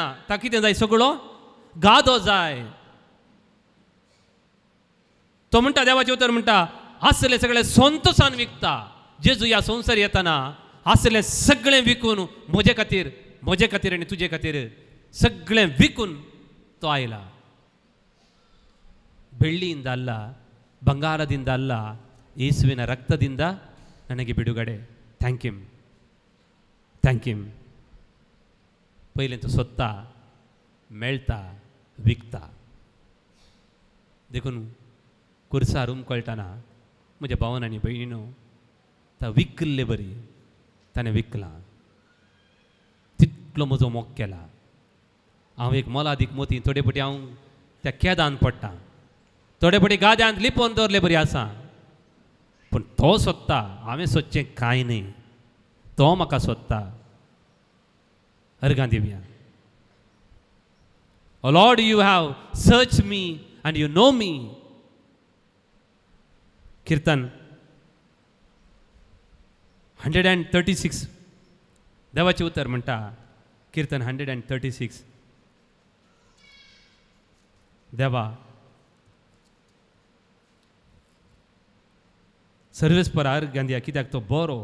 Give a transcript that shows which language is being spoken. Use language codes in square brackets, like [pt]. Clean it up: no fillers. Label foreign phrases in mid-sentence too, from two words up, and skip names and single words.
[kok] ताका कितें जाय? सगळो गादो जाय. तो म्हणटा, देवाचें उतर म्हणटा, आसले सगळे संतोशान विकता. जेजू ह्या संवसार येतना आसले सगळें विकून म्हजे खातीर, म्हजे खातीर आनी तुजे खातीर सगळें विकून तो आयला. [kn] ಬೆಳ್ಳಿಯಿಂದ ಅಲ್ಲ, ಬಂಗಾರದಿಂದ ಅಲ್ಲ, ಯೇಸುವಿನ ರಕ್ತದಿಂದ ನನಗೆ ಬಿಡುಗಡೆ. [en] Thank him, thank him. [kok] पहिल्यांतू सोदता, मेळटा, विकता. देखून कुर्सा रूम कळटना म्हज्या भावान आनी भयणीनो, ता विकल्ले बरी, ताणें विकलां. तितलो म्हजो मोग केला. हांव एक मोलादीक मोती, थोडे फावटी हांव त्या केदान पडटा, थोडे फावटी गाद्यांत लिपोवन दवरले बरी आसा. पूण तो सोदता, हांवें सोदचें कांय न्ही, तो म्हाका सोदता. अर्गां दिवया. [en] O Lord, you have searched me and you know me. [kok] कीर्तन 136 देवाचे उतर म्हणटा. कीर्तन 136. देवा, सर्वेस्पर अर्घ्य दिया, कित्याक तो बरो.